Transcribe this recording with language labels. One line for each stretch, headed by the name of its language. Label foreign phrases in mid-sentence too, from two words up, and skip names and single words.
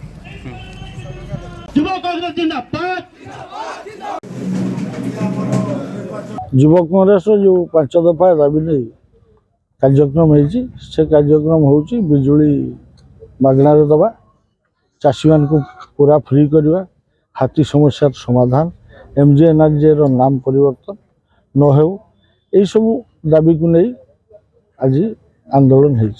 Odia: ଯୁବ କଂଗ୍ରେସ ଜିନ୍ଦାବାଦ। ଯୁବ କଂଗ୍ରେସର ଯେ 5 ଦଫା ଦାବି ନେଇ କାର୍ଯ୍ୟକ୍ରମ ହେଇଛି ସେ କାର୍ଯ୍ୟକ୍ରମ ହେଉଛି ବିଜୁଳି ମାଗଣାରେ ଦେବା, ଚାଷୀମାନଙ୍କୁ ପୁରା ଫ୍ରି କରିବା, ହାତୀ ସମସ୍ୟାର ସମାଧାନ, MGNRGର ନାମ ପରିବର୍ତ୍ତନ ନ ହେଉ, ଏହିସବୁ ଦାବିକୁ ନେଇ ଆଜି ଆନ୍ଦୋଳନ ହେଇଛି।